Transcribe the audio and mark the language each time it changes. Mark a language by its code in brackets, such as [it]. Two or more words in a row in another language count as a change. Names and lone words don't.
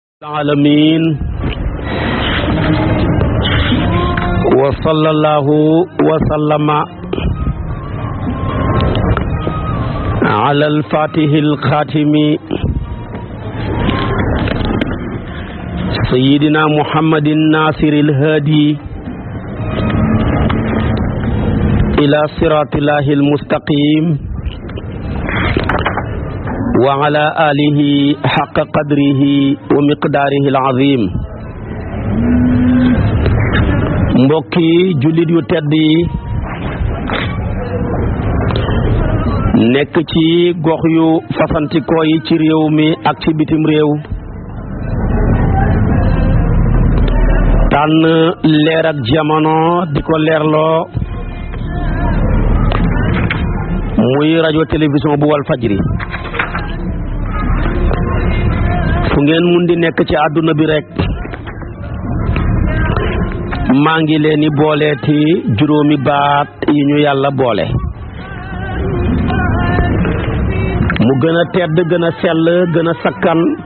[ar] العالمين وصلى الله وسلم على الفاتح الخاتم سيدنا محمد الناصر الهادي إلى صراط الله المستقيم وعلى آله حق قدره ومقداره العظيم [wo] mbokki jullit yu tedd yi nekk ci gox yu fasantikoo yi ci réew mi ak ci bitim réew tànn leer ak jamono di ko leerloo muy rajo télévision bu Walfadjri fu ngeen mun di nekk ci àdduna bi rek maa ngi leen di booleeti juróomi baat yi ñu yàlla boole mu gën a tedd gën a sell gën a sakkan